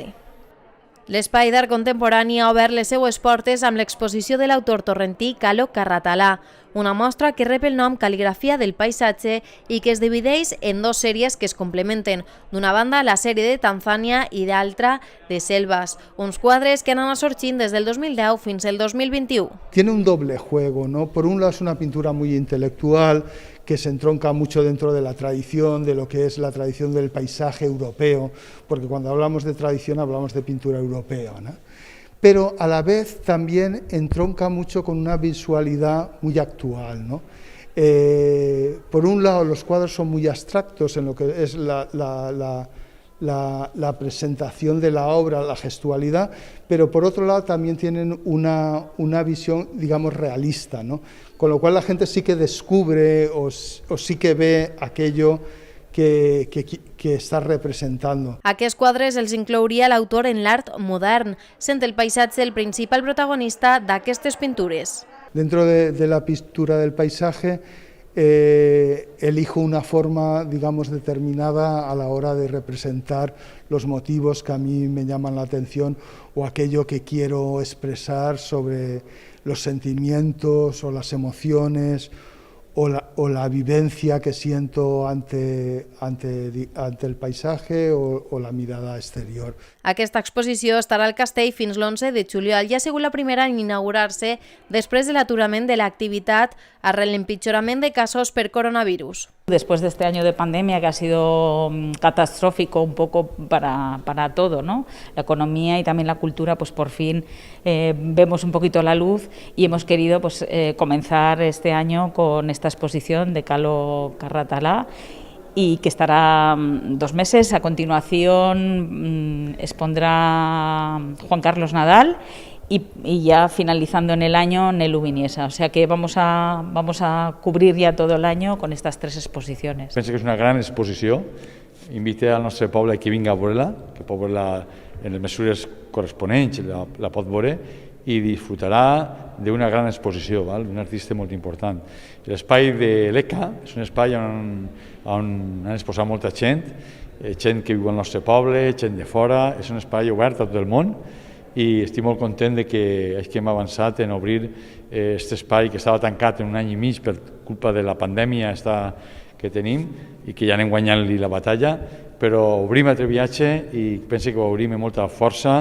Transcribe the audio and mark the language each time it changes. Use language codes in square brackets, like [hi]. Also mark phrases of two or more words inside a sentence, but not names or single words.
[ca] L'espai d'art contemporani ha obert les seues portes amb l'exposició de l'autor torrentí Calo Carratalà, una mostra que rep el nom Cal·ligrafia del paisatge i que es divideix en dues sèries que es complementen. D'una banda, la sèrie de Tanzània i d'altra de Selvas, uns quadres que han anat sorgint des del 2010 fins al 2021. [es] Tiene un doble juego, ¿no? Por un lado es una pintura muy intelectual que se entronca mucho dentro de la tradición, de lo que es la tradición del paisaje europeo, porque cuando hablamos de tradición hablamos de pintura europea, ¿no? Pero a la vez también entronca mucho con una visualidad muy actual, ¿no? Por un lado los cuadros son muy abstractos en lo que es la presentación de la obra, la gestualidad, pero por otro lado también tienen una visión, digamos, realista, ¿no? Con lo cual la gente sí que descubre o sí que ve aquello que [ca] està representant. Aquests quadres els inclouria l'autor en l'art modern, sent el paisatge el principal protagonista d'aquestes pintures. [es] Dentro de la pintura del paisaje elijo una forma, digamos, determinada a la hora de representar los motivos que a mí me llaman la atención o aquello que quiero expresar sobre los sentimientos o las emociones o la vivencia que siento ante el paisaje o la mirada exterior. [ca] Aquesta exposició estarà al castell fins l'11 de juliol i ha sigut la primera en inaugurar-se després de l'aturament de l'activitat arrel l'empitjorament de casos per coronavirus. [es] Después de este año de pandemia que ha sido catastrófico un poco para todo, ¿no? La economía y también la cultura, pues por fin vemos un poquito la luz y hemos querido pues, comenzar este año con esta exposición de Calo Carratalà y que estará 2 meses. A continuación expondrá Juan Carlos Nadal y ya finalizando en el año Nelu Viniesa. O sea que vamos a cubrir ya todo el año con estas 3 exposiciones. [ca] Penso que és una gran exposició. Invite al nostre poble que vingui a veure-la, que pot veure-la en les mesures corresponents, la pot veure i disfrutarà d'una gran exposició, un artista molt important. L'espai de l'ECA és un espai on han exposat molta gent que viu al nostre poble, gent de fora, és un espai obert a tot el món i estic molt content que hem avançat en obrir aquest espai que estava tancat en 1 any i mig per culpa de la pandèmia que tenim i que ja anem guanyant-li la batalla, però obrim altre viatge i penso que ho obrim amb molta força.